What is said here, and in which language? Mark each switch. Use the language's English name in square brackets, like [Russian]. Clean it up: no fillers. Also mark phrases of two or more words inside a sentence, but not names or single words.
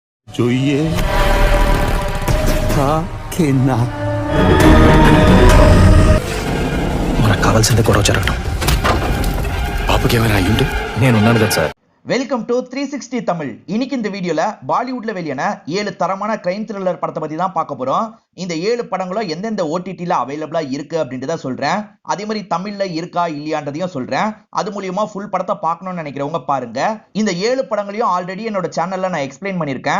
[Gujarati] જોઈએ હા કે ના [Telugu] మనకు కావాల్సింది గొడవ జరగడం. బాబుకి ఏమైనా అయ్యుంటే నేనున్నాను కదా సార్. [English] welcome to [Tamil] 360 தமிழ். இன்னைக்கு இந்த வீடியோல பாலிவுட்ல வெளியான 7 தரமான [English] crime thriller [Tamil] படத்தை பத்தி தான் பார்க்க போறோம். இந்த 7 படங்களும் எந்தெந்த ஓடிடில அவைலபிளா இருக்கு அப்படின்றத சொல்றேன். அதே மாதிரி தமிழ்ல இருக்கா இல்லையான்றதையும் சொல்றேன். அது மூலியமா ஃபுல் படத்தை பார்க்கணும்னு நினைக்கிறவங்க பாருங்க. இந்த 7 படங்களையும் ஆல்ரெடி என்னோட சேனல்ல நான் எக்ஸ்பிளைன் பண்ணிருக்கேன்.